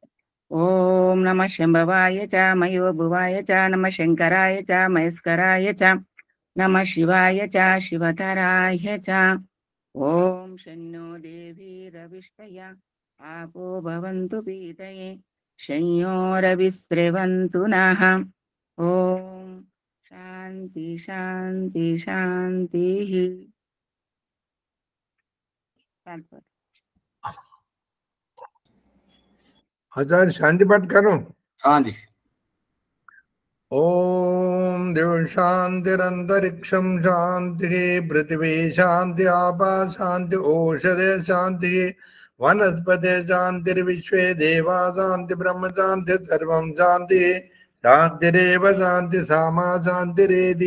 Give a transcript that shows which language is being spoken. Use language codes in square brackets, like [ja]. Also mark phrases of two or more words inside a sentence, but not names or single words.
[sa] ఓం నమ శంభవాయ చ మయో భువాయ చ నమ శంకరాయ చ మయస్కరాయ చ నమ శివాయ చ శివతరాయ చ. ఓం శన్నో దేవీరవిష్టయ ఆపో భవంతు పీతయే శయ్యోరవిస్రవంతు నః. ఓం శాంతి శాంతి శాంతి. [hi] आचार्य शांति पाठ करो. हाँ जी. [sa] ओम देव शांतिरंतरिक्षम शांति पृथ्वी शांति आपा शांति औषधे शांति वनस्पति शांतिर्विश्वे देवा शांति ब्रह्म शांति सर्वं शांति शांतिरेव शांति सामा शांतिरेधि.